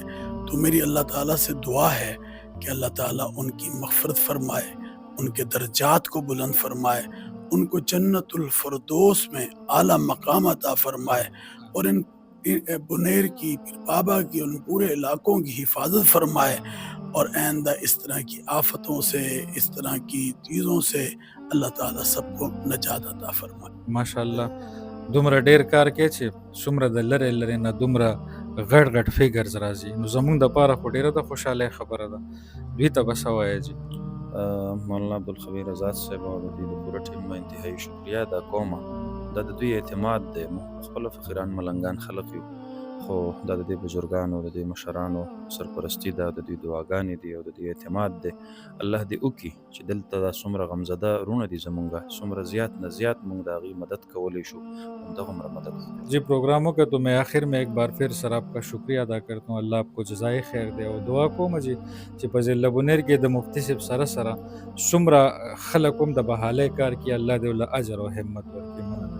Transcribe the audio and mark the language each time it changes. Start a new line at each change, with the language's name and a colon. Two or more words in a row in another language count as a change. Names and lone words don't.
Urdu: تو میری اللہ تعالیٰ سے دعا ہے کہ اللہ تعالیٰ ان کی مغفرت فرمائے، ان کے درجات کو بلند فرمائے، ان کو جنت الفردوس میں اعلیٰ مقام عطا فرمائے، اور ان بنیر کی، پیر بابا کی، ان پورے علاقوں کی حفاظت فرمائے، اور آئندہ اس طرح کی آفتوں سے، اس طرح کی چیزوں سے اللہ تعالیٰ سب کو نجات عطا فرمائے۔
Pashto: ماشاءالله دومره ډیر کار کوي چې څومره د لرې لرې نه دومره غټ غټ فیګرز راځي، نو زمونږ دپاره خو ډیره د خوشحالۍ خبره ده. دوی ته به څه وایې جي؟ مولانا عبدالخبیر آزاد صاحب او د دوی د پوره ټیم به انتهایي شکریه ادا کوم. دا د دوی اعتماد دی. موږ خپله فقیران ملنګان خلق یو، خو دا د دې بزرګانو، د دې مشرانو سرپرستي ده، د دوی دعاګانې دي او د دوی اعتماد دی. الله دې وکړي چې دلته دا څومره غمزده رونه دي زمونږ، څومره زیات نه زیات مونږ د هغوی مدد کولی شو، همدغومره مدد وکړي.
Urdu: جی پروگراموں کا تو میں آخر میں ایک بار پھر سر آپ کا شکریہ ادا کرتا ہوں. اللہ آپ کو جزائے خیر دے
Pashto: او دعا کوم جی چې په ضلع بونیر کې د مفتی صاحب سره څومره خلک هم د بحالۍ کار کې الله دې له اجر او همت ورکړي.